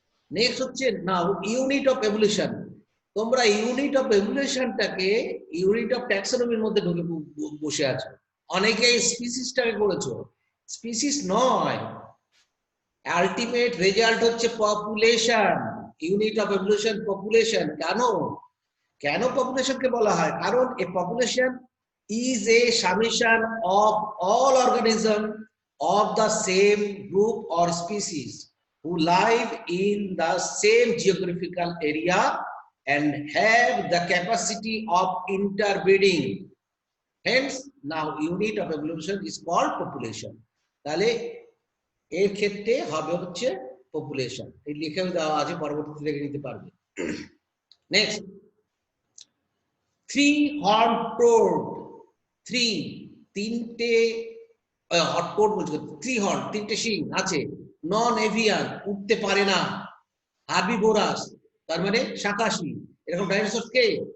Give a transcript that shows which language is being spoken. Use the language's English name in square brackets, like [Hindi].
[Bangla] Next হচ্ছে নাও unit of evolution. তোমরা unit of এভলিউশনটাকে unit of ট্যাক্সোনমির মধ্যে ঢুকে বসে আছো। অনেকেই স্পিসিসটাকে করেছো, স্পিসিস নয়, আলটিমেট রেজাল্ট হচ্ছে population, unit of evolution population. কেন কেন পপুলেশনকে বলা হয়? [English] কারণ a population is a summation of all organism of the same group or species who live in the same geographical area and have the capacity of interbreeding. Hence, now unit of evolution is called population. [Bangla] তাহলে এর ক্ষেত্রে হবে হচ্ছে population. এই লিখেও দেওয়া আছে, পরবর্তীতে লিখে নিতে পারবে। Next, three horn towed, three, তিনটে হটপোট বলছে, থ্রি হর্ন, তিনটে শিং আছে, নন এভিয়ান, উঠতে পারে না, হার্বিভোরাস তার মানে শাকাশী, এরকম ডাইনোসর কে?